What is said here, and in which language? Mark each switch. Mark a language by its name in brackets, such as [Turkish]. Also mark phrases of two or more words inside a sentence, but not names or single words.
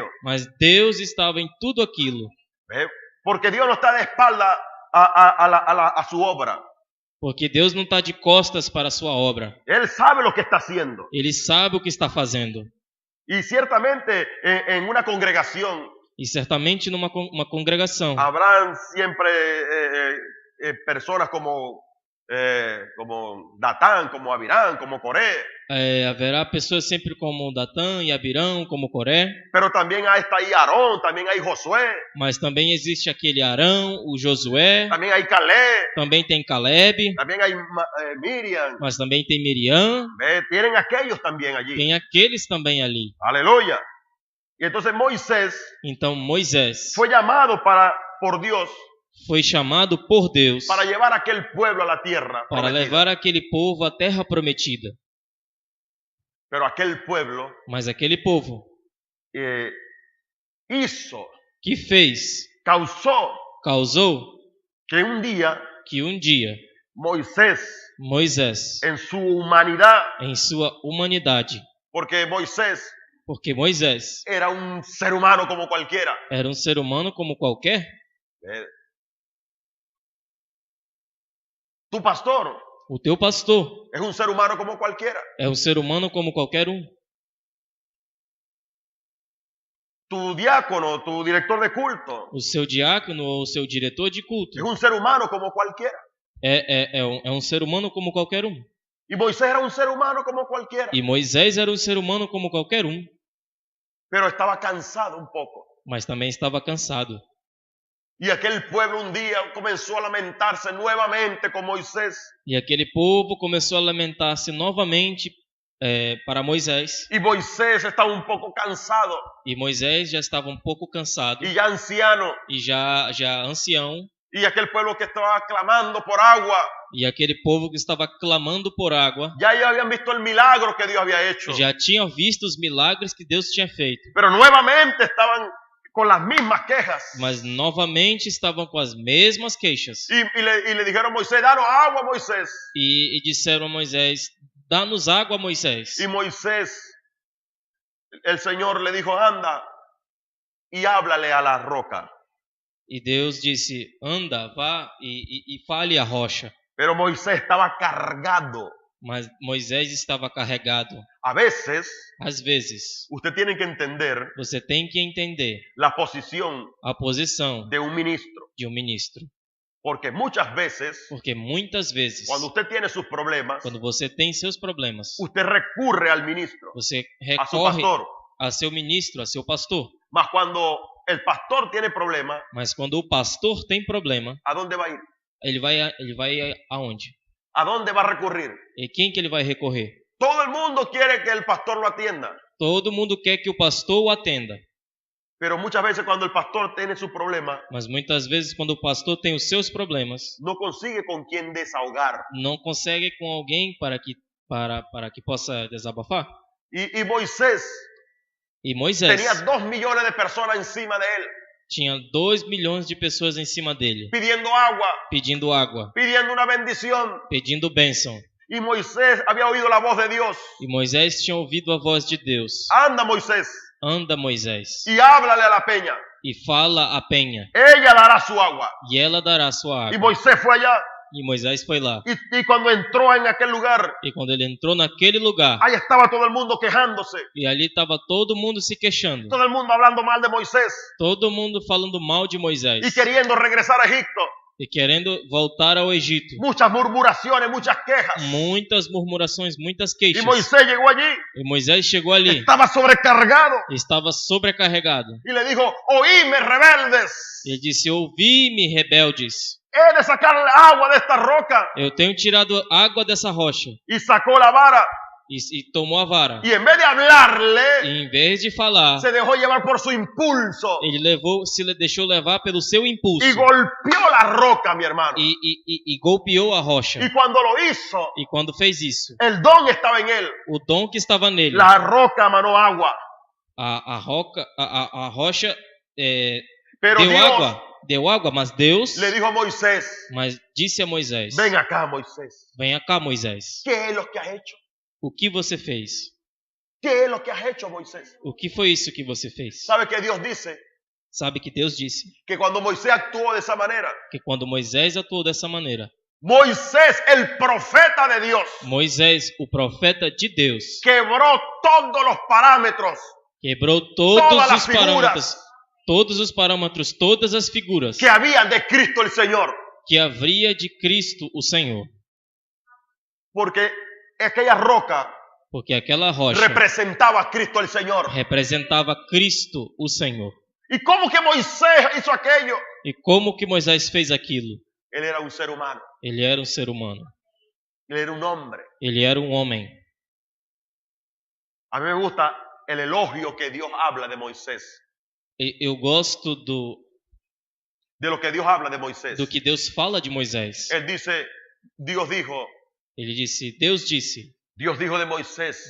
[Portuguese] Mas Deus estava em tudo aquilo. [Spanish] ¿Ve? Porque Dios no está de espalda a su obra. [Portuguese] Porque Deus não está de costas para a sua obra. [Spanish] Él sabe lo que está haciendo. [Portuguese] Ele sabe o que está fazendo. [Spanish] Y ciertamente en una congregación [Portuguese] E certamente numa uma congregação [Spanish] habrán siempre personas como como Datán, como Abirán, como Coré. [Portuguese] Haverá pessoas sempre como Datã e Abirão, como Coré, [Spanish] Pero también está ahí Aarón, también hay Josué, [Portuguese] mas também existe aquele Arão, o Josué, [Spanish] también hay Caleb, [Portuguese] também tem Caleb, [Spanish] también hay Miriam. [Portuguese] mas também tem Miriam, [Spanish] Tienen aquellos también allí. [Portuguese] tem aqueles também ali. [Spanish] Aleluya. Y entonces Moisés [Portuguese] Então Moisés [Spanish] fue llamado por Dios [Portuguese] foi chamado por Deus [Spanish] para llevar a aquel pueblo a la tierra [Portuguese] para [Spanish] prometida. [Portuguese] levar aquele povo à terra prometida. [Spanish] Pero aquel pueblo [Portuguese] Mas aquele povo que fez, causou [Spanish] que un día [Portuguese] que um dia [Spanish] Moisés en su humanidad, [Portuguese] em sua humanidade, [Spanish] porque Moisés era un ser humano como cualquiera. [Portuguese] Era um ser humano como qualquer. [Spanish] Tu pastor [Portuguese] O teu pastor [Spanish] es un ser humano como cualquiera. [Portuguese] é um ser humano como qualquer um. [Spanish] Tu diácono, tu director de culto, [Portuguese] O seu diácono ou o seu diretor de culto [Spanish] es un ser humano como cualquiera. [Portuguese] é um ser humano como qualquer um. [Spanish] Y Moisés era un ser humano como cualquiera. [Portuguese] E Moisés era um ser humano como qualquer um, [Spanish] Pero estaba cansado un poco. [Portuguese] mas também estava cansado. [Spanish] Y aquel pueblo un día comenzó a lamentarse nuevamente con Moisés. [Portuguese] E aquele povo começou a lamentar-se novamente para Moisés. [Spanish] Y Moisés estaba un poco cansado [Portuguese] E Moisés já estava um pouco cansado [Spanish] y ya anciano. [Portuguese] e já ancião. [Spanish] Y aquel pueblo que estaba clamando por agua, [Portuguese] E aquele povo que estava clamando por água [Spanish] ya ellos habían visto el milagro que Dios había hecho. [Portuguese] já tinham visto os milagres que Deus tinha feito. [Spanish] Pero nuevamente estaban con las mismas quejas. [Portuguese] Mas novamente estavam com as mesmas queixas. [Spanish] Y le dijeron a Moisés, danos agua, Moisés. [Portuguese] E disseram a Moisés, dá-nos água, Moisés. [Spanish] Y Moisés, el Señor le dijo, anda y háblale a la roca. [Portuguese] E Deus disse, anda, vá e fale à rocha. [Spanish] Pero Moisés estaba cargado. [Portuguese] Mas Moisés estava carregado. [Spanish] A veces, [Portuguese] Às vezes, [Spanish] usted tiene que entender [Portuguese] você tem que entender [Spanish] la posición [Portuguese] a posição [Spanish] de un ministro. [Portuguese] de um ministro. [Spanish] Porque muchas veces, [Portuguese] Porque muitas vezes, [Spanish] cuando usted tiene sus problemas, [Portuguese] quando você tem seus problemas, [Spanish] usted recurre al ministro, [Portuguese] você [Spanish] a su [Portuguese] recorre [Spanish] pastor. [Portuguese] a seu ministro, a seu pastor. [Spanish] Mas cuando el pastor tiene problema, [Portuguese] Mas quando o pastor tem problema, [Spanish] ¿a dónde va a ir? [Portuguese] ele vai aonde? [Spanish] ¿A dónde va a recurrir? [Portuguese] E quem que ele vai recorrer? [Spanish] Todo el mundo quiere que el pastor lo atienda. [Portuguese] Todo mundo quer que o pastor o atenda. [Spanish] Pero muchas veces cuando el pastor tiene su problema, [Portuguese] Mas muitas vezes quando o pastor tem os seus problemas, [Spanish] no consigue con quién desahogar. [Portuguese] não consegue com alguém para que possa desabafar. [Spanish] Y Moisés [Portuguese] E Moisés [Spanish] tenía 2 millones de personas encima de él, [Portuguese] tinha 2 milhões de pessoas em cima dele, [Spanish] pidiendo agua, [Portuguese] pedindo água, [Spanish] pidiendo una bendición. [Portuguese] pedindo bênção. [Spanish] Y Moisés había oído la voz de Dios. [Portuguese] E Moisés tinha ouvido a voz de Deus. [Spanish] Anda, Moisés, [Portuguese] Anda, Moisés, [Spanish] y háblale a la peña. [Portuguese] e fala à penha, [Spanish] Ella dará su agua. [Portuguese] e ela dará sua [Spanish] Y [Portuguese] água. [Spanish] Moisés fue allá. [Portuguese] E Moisés foi lá. [Spanish] Y cuando entró en aquel lugar, [Portuguese] E quando ele entrou naquele lugar, [Spanish] ahí estaba todo el mundo quejándose. [Portuguese] e ali estava todo mundo se queixando, [Spanish] Todo el mundo hablando mal de Moisés [Portuguese] todo mundo falando mal de Moisés [Spanish] y queriendo regresar a Egipto. [Portuguese] e querendo voltar ao Egito. [Spanish] Muchas murmuraciones, muchas quejas. [Portuguese] Muitas murmurações, muitas [Spanish] Y [Portuguese] queixas. [Spanish] Moisés llegó allí, [Portuguese] E Moisés chegou ali, [Spanish] estaba sobrecargado [Portuguese] estava sobrecarregado. [Spanish] y le dijo, oíme rebeldes, [Portuguese] Ele disse: ouvi-me, rebeldes, [Spanish] he de sacar agua de esta roca. [Portuguese] eu tenho tirado água dessa rocha. [Spanish] Y sacó la vara [Portuguese] E tomou a vara. [Spanish] y en vez de hablarle, [Portuguese] E em vez de falar, [Spanish] se dejó llevar por su impulso [Portuguese] ele deixou levar pelo seu impulso [Spanish] y golpeó la roca, mi hermano. [Portuguese] e golpeou a rocha. [Spanish] Y cuando lo hizo, [Portuguese] E quando fez isso, [Spanish] el don estaba en él. [Portuguese] o dom que estava nele, [Spanish] La roca emanó agua. [Portuguese] a rocha [Spanish] Pero Dios [Portuguese] deu água, mas Deus [Spanish] le dijo a Moisés, [Portuguese] disse a Moisés: [Spanish] ven acá, Moisés. [Portuguese] venha cá, Moisés. [Spanish] ¿Qué es lo que has hecho? [Portuguese] O que você fez? [Spanish] ¿Qué es lo que has hecho, Moisés? [Portuguese] O que foi isso que você fez? [Spanish] ¿Sabe que Dios dice? [Portuguese] Sabe que Deus disse [Spanish] Que cuando Moisés actuó de esa manera, [Portuguese] que quando Moisés atuou dessa maneira, [Spanish] Moisés, el profeta de Dios, [Portuguese] Moisés, o profeta de Deus, [Spanish] quebró todos los parámetros [Portuguese] quebrou [Spanish] Todas todos [Portuguese] as os parâmetros, todas as figuras [Spanish] que había de Cristo el Señor. [Portuguese] que haveria de Cristo o Senhor. [Spanish] Porque aquella roca [Portuguese] porque aquela rocha [Spanish] representaba a Cristo el Señor. [Portuguese] representava Cristo, o Senhor. [Spanish] ¿Y cómo que Moisés hizo aquello? [Portuguese] E como que Moisés fez aquilo? [Spanish] Él era un ser humano, [Portuguese] Ele era um ser humano. [Spanish] él era un hombre. [Portuguese] Ele era um homem. [Spanish] A mí me gusta el elogio que Dios habla de Moisés, [Portuguese] Eu gosto [Spanish] de lo que Dios habla de Moisés. [Portuguese] do que Deus fala de Moisés. [Spanish] Él dice, Dios dijo [Portuguese] Deus disse de Moisés,